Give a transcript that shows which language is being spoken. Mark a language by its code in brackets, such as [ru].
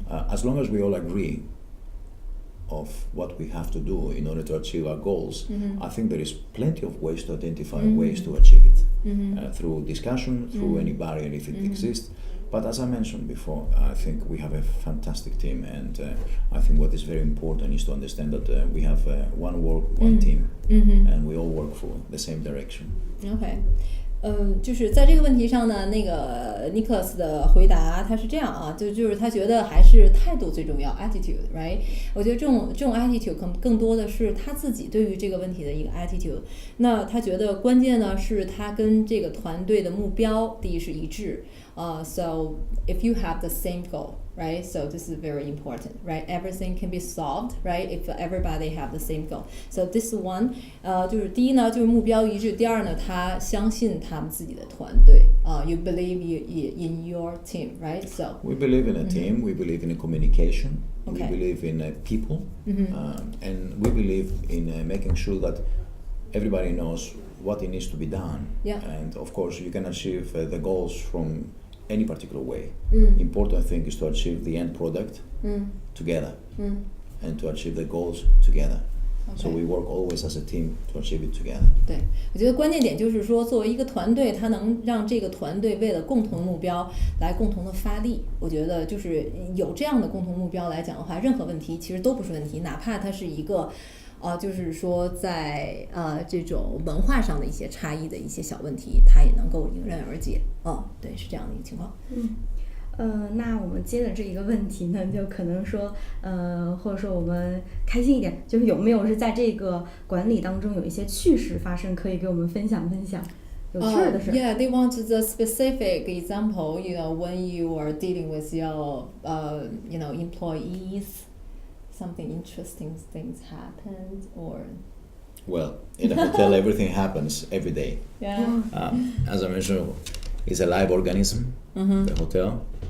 [en] As long as we all agree of what we have to do in order to achieve our goals, I think there is plenty of ways to identify ways to achieve it through discussion, through any barrier if it exists. But as I mentioned before, I think we have a fantastic team, and I think what is very important is to understand that we have one work, one team, and we all work for the same direction. Okay. [zh] 就是在这个问题上呢，那个 Nikolas 的回答他是这样啊，就是他觉得还是态度最重要 ， [en] attitude, right？ [zh] 我觉得这种 attitude 更多的是他自己对于这个问题的一个 attitude。那他觉得关键呢是他跟这个团队的目标第一是一致。 [en] So if you have the same goal, right? So this is very important, right? Everything can be solved, right? If everybody have the same goal. So this one, [zh] 就是第一呢，就是目标一致；第二呢，他相信他们自己的团队。 [en] You believe in your team, right? So we believe in a team. We believe in a communication. We believe in people, and we believe in making sure that everybody knows what it needs to be done. And of course, you can achieve the goals from any particular way. Important thing is to achieve the end product together and to achieve the goals together. So we work always as a team to achieve it together. [zh] 对，我觉得关键点就是说，作为一个团队，它能让这个团队为了共同目标来共同的发力。我觉得就是有这样的共同目标来讲的话，任何问题其实都不是问题，哪怕它是一个。就是说在这种文化上的一些差异的一些小问题，它也能够迎刃而解。对，是这样的一个情况。那我们接着这一个问题呢，就可能说，或者说我们开心一点，就是有没有是在这个管理当中有一些趣事发生，可以给我们分享分享有趣的事。 [en] Yeah, they want the specific example. When you are dealing with your, employees. Something interesting things happened, or well, in a hotel everything happens every day. As I mentioned, it's a live organism, the hotel.